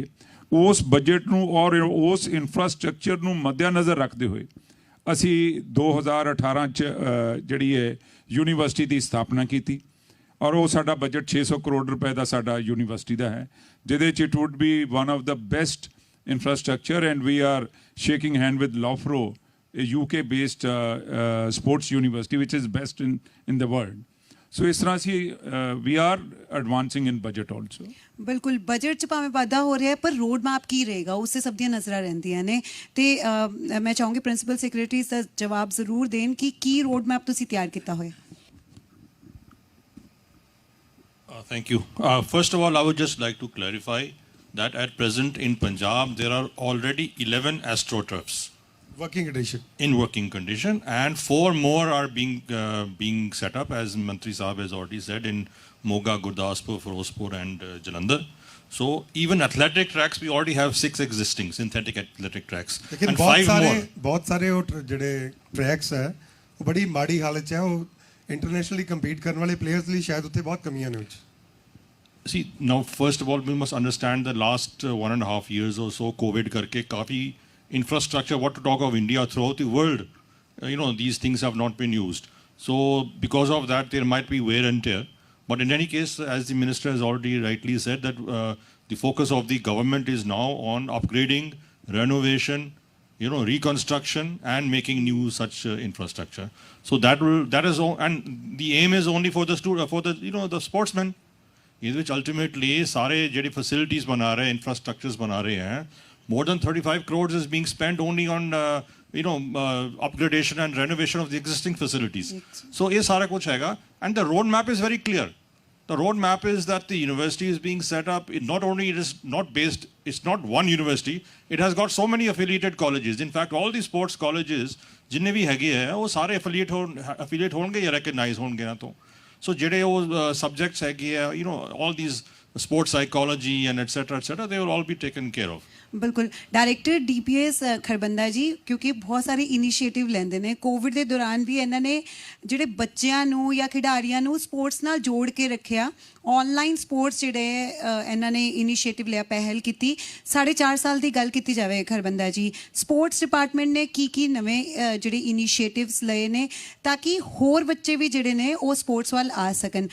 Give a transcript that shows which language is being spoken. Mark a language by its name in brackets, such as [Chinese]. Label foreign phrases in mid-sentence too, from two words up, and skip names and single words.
[Punjabi] ਉਸ ਬਜਟ ਨੂੰ ਔਰ ਉਸ ਇਨਫਰਾਸਟ੍ਰਕਚਰ ਨੂੰ ਮੱਦੇਨਜ਼ਰ ਰੱਖਦੇ ਹੋਏ ਅਸੀਂ 2018 'ਚ ਜਿਹੜੀ ਹੈ ਯੂਨੀਵਰਸਿਟੀ ਦੀ ਸਥਾਪਨਾ ਕੀਤੀ ਔਰ ਉਹ ਸਾਡਾ ਬਜਟ 600 ਕਰੋੜ ਰੁਪਏ ਦਾ ਸਾਡਾ ਯੂਨੀਵਰਸਿਟੀ ਦਾ ਹੈ, ਜਿਹਦੇ 'ਚ [English] it would be one of the best infrastructure and we are shaking hand with Loughborough, a UK based sports university which is best in the world. So [Punjabi] ਇਸ ਤਰ੍ਹਾਂ ਅਸੀਂ [English] we are advancing in budget also. [Punjabi] ਬਿਲਕੁਲ ਬਜਟ 'ਚ ਭਾਵੇਂ ਵਾਧਾ ਹੋ ਰਿਹਾ ਹੈ ਪਰ [English] road map [Punjabi] ਕੀ ਰਹੇਗਾ ਉਸ 'ਤੇ ਸਭ ਦੀਆਂ ਨਜ਼ਰਾਂ ਰਹਿੰਦੀਆਂ ਨੇ ਤੇ ਮੈਂ ਚਾਹੂੰਗੀ [English] principal secretary [Punjabi] ਦਾ ਜਵਾਬ ਜ਼ਰੂਰ ਦੇਣ ਕਿ ਕੀ [English] road map [Punjabi] ਤੁਸੀਂ ਤਿਆਰ ਕੀਤਾ ਹੋਇਆ। [English] Thank you. First of all, I would just like to clarify that at present in Punjab there are already 11 astroturfs in working condition and 4 more are being set up, as Mantri Sahab has already said, in Moga, Gurdaspur, Firozpur and Jalandhar. So even athletic tracks we already have 6 existing synthetic athletic tracks and 5 more. [Punjabi] ਬਹੁਤ ਸਾਰੇ ਉਹ ਜਿਹੜੇ ਟਰੈਕਸ ਹੈ ਉਹ ਬੜੀ ਮਾੜੀ ਹਾਲਤ 'ਚ ਹੈ, ਉਹ [English] internationally compete [Punjabi] ਕਰਨ ਵਾਲੇ ਪਲੇਅਰਸ ਲਈ ਸ਼ਾਇਦ ਉੱਥੇ ਬਹੁਤ ਕਮੀਆਂ ਨੇ। [English] See, now first of all we must understand the last 1.5 years or so COVID [Punjabi] ਕਰਕੇ ਕਾਫੀ [English] infrastructure, what to talk of India, throughout the world, these things have not been used. So because of that there might be wear and tear, but in any case, as the minister has already rightly said, that the focus of the government is now on upgrading, renovation, reconstruction and making new such infrastructure. So that is and the aim is only for the sportsmen. [Punjabi] ਇਹਦੇ ਵਿੱਚ ਅਲਟੀਮੇਟਲੀ ਸਾਰੇ ਜਿਹੜੀ ਫੈਸਿਲਿਟੀਜ਼ ਬਣਾ ਰਹੇ ਇਨਫਰਾਸਟਰਕਚਰਸ ਬਣਾ ਰਹੇ ਹੈ, [English] more than 35 crores is being spent only on upgradation and renovation of the existing facilities. So [Punjabi] ਇਹ ਸਾਰਾ ਕੁਝ ਹੈਗਾ [English] and the road map is very clear. The road map is that the university is being set up, it's not one university, it has got so many affiliated colleges. In fact, all the sports colleges [Punjabi] ਜਿੰਨੇ ਵੀ ਹੈਗੇ ਹੈ ਉਹ ਸਾਰੇ affiliate ਹੋਣਗੇ ਜਾਂ recognize ਹੋਣਗੇ ਨਾ ਤੋਂ। So ਜਿਹੜੇ ਉਹ subjects ਹੈਗੇ ਆ, [English] all these sports psychology and etc, they will all be taken care of. [Punjabi] ਬਿਲਕੁਲ ਡਾਇਰੈਕਟਰ ਡੀਪੀਐਸ ਖਰਬੰਦਾ ਜੀ, ਕਿਉਂਕਿ ਬਹੁਤ ਸਾਰੇ ਇਨੀਸ਼ੀਏਟਿਵ ਲੈਂਦੇ ਨੇ। ਕੋਵਿਡ ਦੇ ਦੌਰਾਨ ਵੀ ਇਹਨਾਂ ਨੇ ਜਿਹੜੇ ਬੱਚਿਆਂ ਨੂੰ ਜਾਂ ਖਿਡਾਰੀਆਂ ਨੂੰ ਸਪੋਰਟਸ ਨਾਲ ਜੋੜ ਕੇ ਰੱਖਿਆ। ਆਨਲਾਈਨ ਸਪੋਰਟਸ ਜਿਹੜੇ ਇਹਨਾਂ ਨੇ ਇਨੀਸ਼ੀਏਟਿਵ ਲਿਆ, ਪਹਿਲ ਕੀਤੀ। 4.5 ਸਾਲ ਦੀ ਗੱਲ ਕੀਤੀ ਜਾਵੇ ਖਰਬੰਦਾ ਜੀ, ਸਪੋਰਟਸ ਡਿਪਾਰਟਮੈਂਟ ਨੇ ਕੀ ਨਵੇਂ ਜਿਹੜੇ ਇਨੀਸ਼ੀਏਟਿਵਸ ਲਏ ਨੇ ਤਾਂ ਕਿ ਹੋਰ ਬੱਚੇ ਵੀ ਜਿਹੜੇ ਨੇ ਉਹ ਸਪੋਰਟਸ ਵੱਲ ਆ ਸਕਣ।